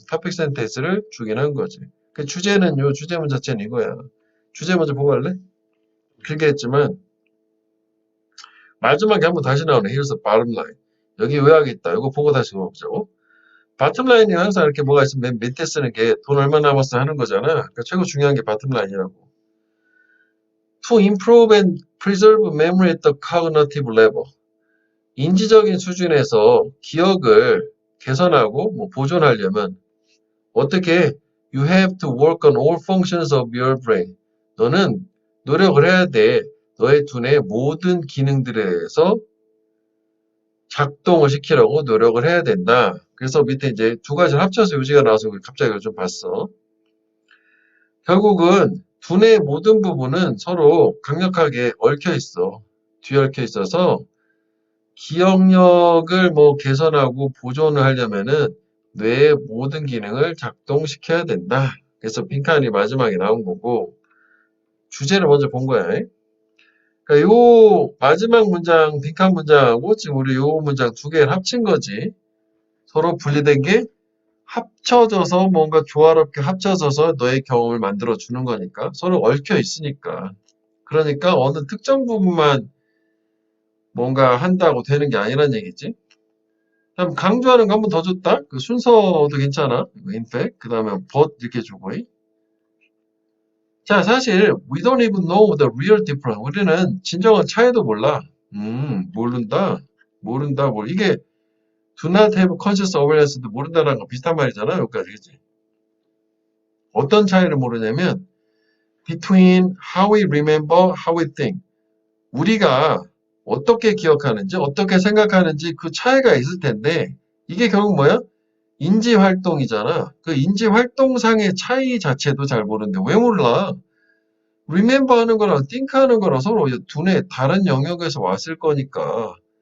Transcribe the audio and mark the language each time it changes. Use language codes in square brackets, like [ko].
[ko] 토픽 센텐스를 주긴 한 거지. 그 주제는 요 주제문 자체는 이거야. 주제 먼저 보고 갈래? 길게 했지만 마지막에 한번 다시 나오네. [en] Here's the bottom line. [ko] 여기 요약이 있다. 이거 보고 다시 보자고. 바텀 라인이 항상 이렇게 뭐가 있으면 맨 밑에 쓰는 게 돈 얼마 남았어 하는 거잖아. 그러니까 최고 중요한 게 바텀 라인이라고. [en] To improve and preserve memory at the cognitive level. [ko] 인지적인 수준에서 기억을 개선하고 뭐 보존하려면 어떻게 [en] you have to work on all functions of your brain. [ko] 너는 노력을 해야 돼. 너의 두뇌의 모든 기능들에 대해서 작동을 시키려고 노력을 해야 된다. 그래서 밑에 이제 두 가지를 합쳐서 요지가 나와서 갑자기 이걸 좀 봤어. 결국은 두뇌의 모든 부분은 서로 강력하게 얽혀 있어. 뒤얽혀 있어서 기억력을 뭐 개선하고 보존을 하려면은 뇌의 모든 기능을 작동시켜야 된다. 그래서 빈칸이 마지막에 나온 거고 주제를 먼저 본 거야. 그러니까 요 마지막 문장 빈칸 문장하고 지금 우리 요 문장 두 개를 합친 거지. 서로 분리된 게 합쳐져서 뭔가 조화롭게 합쳐져서 너의 경험을 만들어 주는 거니까 서로 얽혀 있으니까. 그러니까 어느 특정 부분만 뭔가 한다고 되는 게 아니란 얘기지. 다음 강조하는 거 한 번 더 줬다. 그 순서도 괜찮아. 인팩. 그 다음에 but 이렇게 주고. 자, 사실 [en] we don't even know the real difference. [ko] 우리는 진정한 차이도 몰라. 모른다. 모른다. 이게 [en] do not have conscious awareness [ko] 도 모른다라는 거 비슷한 말이잖아. 여기까지. 그치? 어떤 차이를 모르냐면 [en] between how we remember, how we think. [ko] 우리가 어떻게 기억하는지, 어떻게 생각하는지 그 차이가 있을 텐데 이게 결국 뭐야? 인지 활동이잖아. 그 인지 활동상의 차이 자체도 잘 모르는데 왜 몰라? remember 하는 거랑 think 하는 거랑 서로 두뇌 다른 영역에서 왔을 거니까.